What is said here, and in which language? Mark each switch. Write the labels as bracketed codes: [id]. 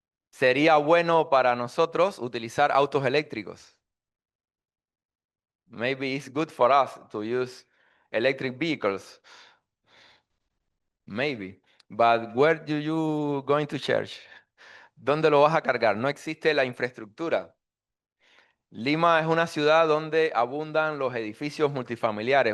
[es] Sería bueno para nosotros utilizar autos eléctricos. [en] Maybe it's good for us to use electric vehicles. Maybe. But where do you going to charge? [es] ¿Dónde lo vas a cargar? No existe la infraestructura. Lima es una ciudad donde abundan los edificios multifamiliares.